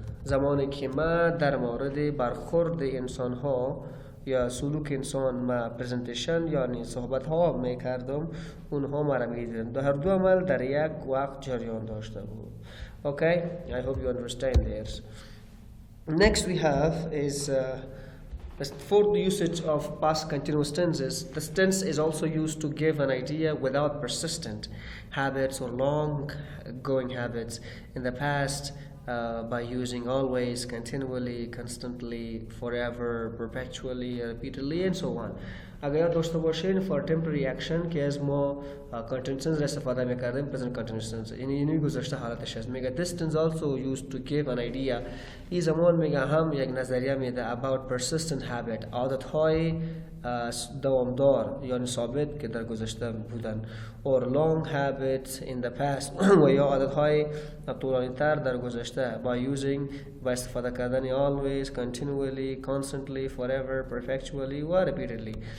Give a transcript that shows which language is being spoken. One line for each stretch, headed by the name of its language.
Persian: زمانی که ما در مورد برخورد انسان ها یا سلوک انسان ما پرزنتیشن یعنی صحبت ها میکردم، اونها مرا میدیدن. هر دو عمل در یک وقت جریان داشته بود.
English: Okay, I hope you understand this. Next we have is for the usage of past continuous tenses. The tense is also used to give an idea without persistent habits or long going habits. In the past by using always, continually, constantly, forever, perpetually, repeatedly, and so on.
Persian: اگر یاد داشته باشین for temporary action که از ما continuous tense را استفاده میکردیم present continuous tense اینی گذشته حالتش است.
English: میگه this tense also used to give an idea.
Persian: این زمان میگه هم یک نظریه میده about persistent habit عادتهای دوامدار یعنی ثابت که در گذشته بودن
English: or long habits in the past
Persian: و یا عادتهای طولانی تر در گذشته by using با استفاده کردن always, continually, constantly, forever, perpetually و repeatedly.